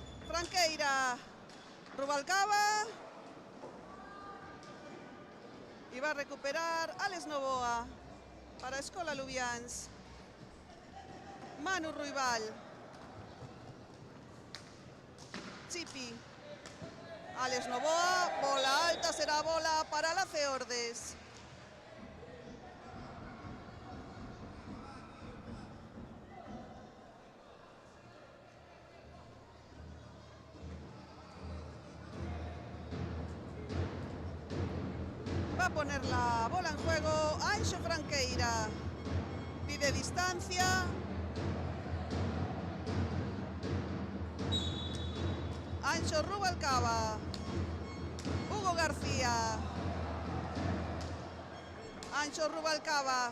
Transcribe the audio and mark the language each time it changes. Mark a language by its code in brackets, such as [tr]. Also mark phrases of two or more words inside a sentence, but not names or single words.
[es] Franqueira. Rubalcaba. va a recuperar Alex Novoa para Escola Lubians. Manu Ruibal. Chipi. Alex Novoa, bola alta, será bola para la Ceordes. Va a poner la bola en juego Anxo Franqueira. Pide distancia. Anxo Rubalcaba. Hugo García. Anxo Rubalcaba.